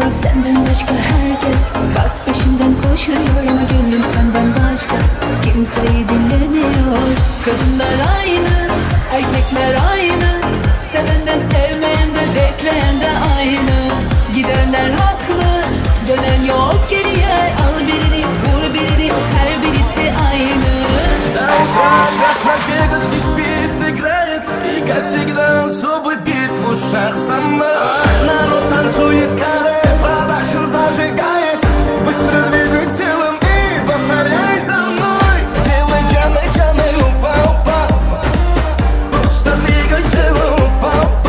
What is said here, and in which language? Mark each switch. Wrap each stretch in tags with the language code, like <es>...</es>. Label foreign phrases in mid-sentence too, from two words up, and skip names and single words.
<tr>Senden başka herkes bak peşinden koşuyor ama gönlüm senden başka kimseyi dinlemiyor. Kadınlar aynı, erkekler aynı, seven de sevmeyen de bekleyen de aynı. Gidenler haklı, dönen yok geriye. Al birini, vur birini, her birisi aynı.</tr> <ru>До утра как Лас-Вегас не спит, играет. И как всегда особый бит в ушах сама. Народ танцует каре, продакшн зажигает. Быстро двигай телом и повторяй за мной. Делай джаны, джаны, упа, упа. Просто двигай телом, упа, упа.</ru>